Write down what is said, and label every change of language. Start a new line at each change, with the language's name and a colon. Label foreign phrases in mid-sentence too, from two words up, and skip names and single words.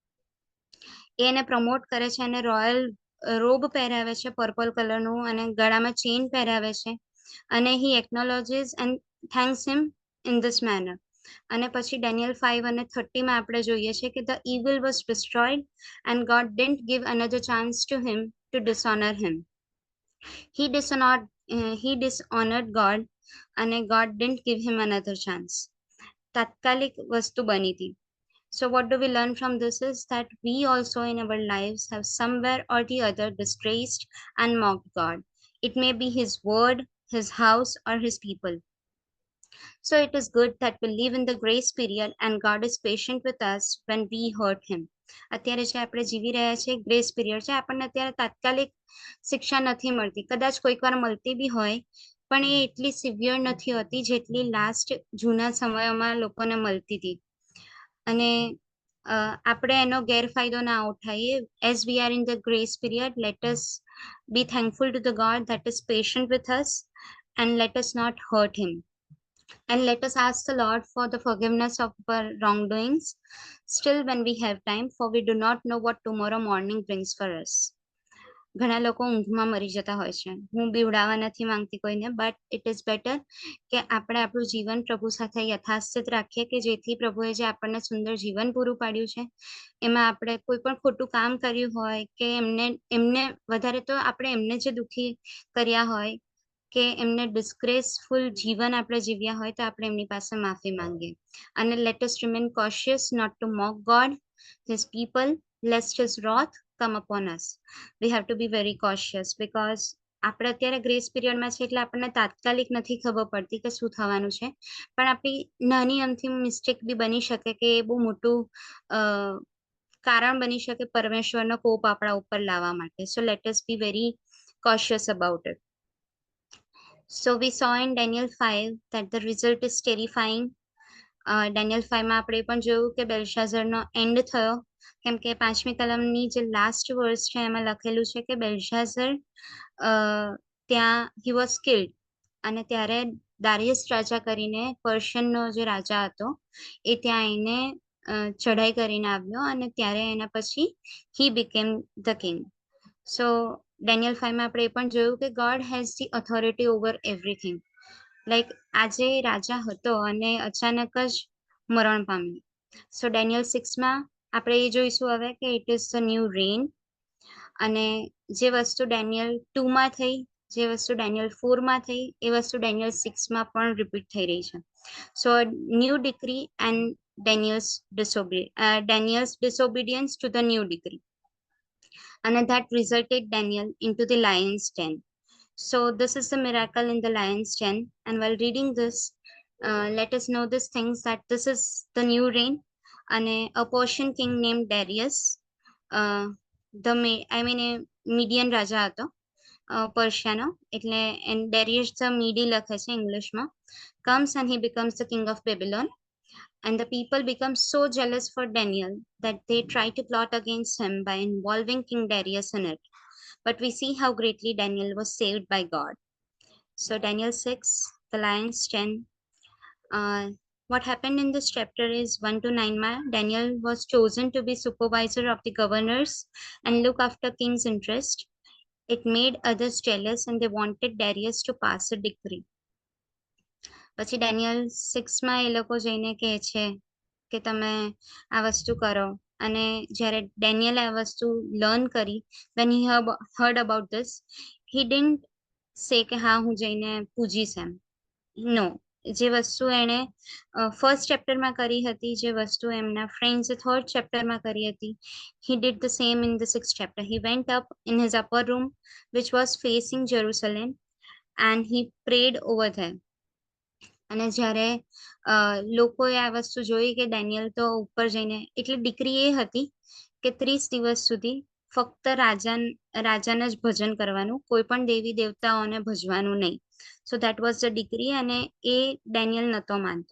Gujarati: એ એને પ્રમોટ કરે છે અને
English: royal robe
Gujarati: પહેરાવે છે પર્પલ કલરનું અને ગળામાં ચેઇન પહેરાવે છે અને
English: he acknowledges and thanks him in this manner.
Gujarati: અને પછી ડેનિયલ 5 અને 30 માં આપણે જોઈએ છે કે
English: the evil was destroyed and God didn't give another chance to him to dishonor him. he dishonored God અને God didn't give him another chance.
Gujarati: તાત્કાલિક વસ્તુ બની હતી.
English: So what do we learn from this is that we also in our lives have somewhere or the other disgraced and mocked God. It may be his word, his house or his people. So it is good that we live in the grace period and God is patient with us when we hurt him.
Gujarati: અત્યારે જે આપણે જીવી રહ્યા છે
English: grace period
Gujarati: છે, આપણને અત્યારે તાત્કાલિક શિક્ષા નથી મળતી, કદાચ કોઈક વાર મળતી બી હોય પણ એ એટલી સિવિયર નથી હોતી જેટલી લાસ્ટ જૂના સમયોમાં લોકોને મળતી હતી. અને આપણે એનો ગેરફાયદો ના ઉઠાઈએ.
English: As we are in the grace period, let us be thankful to the God that is patient with us and let us not hurt him. And let us ask the Lord for the forgiveness of our wrongdoings still when we have time, for we do not know what tomorrow morning brings for us.
Gujarati: ઘણા લોકો ઊંઘમાં મરી જતા હોય છે. હું બીવડાવવા નથી માંગતી કોઈને,
English: but it is better
Gujarati: કે આપણે આપણું જીવન પ્રભુ સાથે યથાસ્થિત રાખીએ કે જેથી પ્રભુએ જે આપણને સુંદર જીવન પૂરું પાડ્યું છે એમાં આપણે કોઈ પણ ખોટું કામ કર્યું હોય કે એમને વધારે તો આપણે એમને જે દુઃખી કર્યા હોય કે એમને ડિસ્ગ્રેસફુલ જીવન આપણે જીવ્યા હોય તો આપણે એમની પાસે માફી માંગીએ.
English: અને let us remain cautious not to mock God, his people, lest his wrath come upon us. We have to be very cautious because
Gujarati: આપણે અત્યારે ગ્રેસ પીરિયડમાં છે એટલે આપણને તાત્કાલિક નથી ખબર પડતી કે શું થવાનું છે, પણ આપણી નાની અમથી મિસ્ટેક બી બની શકે કે એ બહુ મોટું કારણ બની શકે પરમેશ્વરનો કોપ આપણા ઉપર લાવવા માટે.
English: So let us be very cautious about it. So we saw in Daniel 5 that the result is terrifying.
Gujarati: Daniel 5 માં આપણે પણ જોયું કે બેલ્શાઝરનો એન્ડ થયો, કેમ કે 5મી કલમની જે
English: last verse
Gujarati: છે એમાં લખેલું છે કે બેલ્શાઝર ત્યાં
English: he was killed.
Gujarati: અને ત્યારે દારિયસ રાજા કરીને પર્શિયનનો જે રાજા હતો એ ત્યાં આવીને ચઢાઈ કરીને આવ્યો અને ત્યારે એના પછી
English: he became the king.
Gujarati: સો ડેનિયલ 5 માં આપણે એ પણ જોયું કે
English: God has the authority over everything.
Gujarati: લાઈક આજે રાજા હતો અને અચાનક જ મરણ પામ્યો. સો ડેનિયલ 6 માં આપણે એ જોઈશું હવે કે
English: it is the new reign.
Gujarati: અને જે વસ્તુ ડેનિયલ 2 માં થઈ, જે વસ્તુ ડેનિયલ 4 માં થઈ, એ વસ્તુ ડેનિયલ 6 માં પણ રિપીટ થઈ રહી છે.
English: So new decree and Daniel's disobedience to the new decree, and that resulted Daniel into the lion's den. So this is the miracle in the lion's den, and while reading this, let us know these things, that this is the new reign, and a Persian king named Darius, a Median
Gujarati: રાજા હતો પર્શિયાનો, એટલે ડેરિયસ ધ મીડી લખે છે ઇંગ્લિશમાં,
English: comes and he becomes the king of Babylon. And the people become so jealous for Daniel that they try to plot against him by involving King Darius in it. But we see how greatly Daniel was saved by God. So Daniel 6, the lion's den. What happened in this chapter is 1 to 9 Daniel was chosen to be supervisor of the governors and look after king's interest. It made others jealous and they wanted Darius to pass a decree.
Gujarati: પછી ડેનિયલ 6 માં એ લોકો જઈને કહે છે કે તમે આ વસ્તુ કરો, અને જ્યારે ડેનિયલ આ વસ્તુ લર્ન કરી,
English: when he heard about this, he didn't say
Gujarati: કે હા હું જઈને પૂજીશ એમ. નો, જે વસ્તુ એણે ફર્સ્ટ ચેપ્ટરમાં કરી હતી, જે વસ્તુ એમના ફ્રેન્ડ્સે થર્ડ ચેપ્ટરમાં કરી હતી,
English: he did the same in the 6th chapter. He went up in his upper room which was facing Jerusalem and he prayed over there.
Gujarati: અને જ્યારે લોકોએ આ વસ્તુ જોઈ કે ડેનિયલ તો ઉપર જઈને, એટલે ડિક્રી એ હતી કે 30 દિવસ સુધી ફક્ત રાજાને જ ભજન કરવાનું, કોઈ પણ દેવી દેવતાઓને ભજવાનું નહીં.
English: So that was the decree,
Gujarati: અને એ ડેનિયલ નહોતો માનતો.